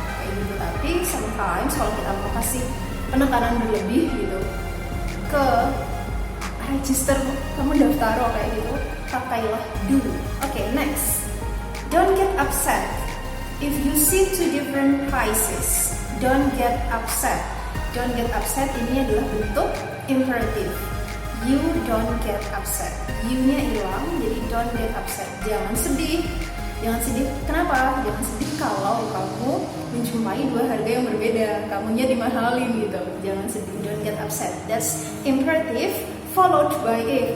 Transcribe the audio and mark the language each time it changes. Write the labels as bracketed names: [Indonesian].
[Indonesian] Kayak gitu. Tapi sometimes kalau kita mau kasih penekanan berlebih gitu ke register, kamu daftar kayak gitu, pakailah do. Okay, next. [English] Don't get upset. If you see two different prices, don't get upset. Don't get upset [Indonesian] ini adalah bentuk imperative. [English] You don't get upset. [Indonesian] You-nya hilang, jadi [English] don't get upset. [Indonesian] Jangan sedih. Jangan sedih. Kenapa? Jangan sedih kalau kamu menjumpai dua harga yang berbeda. Kamunya dimahalin gitu. Jangan sedih. [English] Don't get upset. That's imperative followed by if.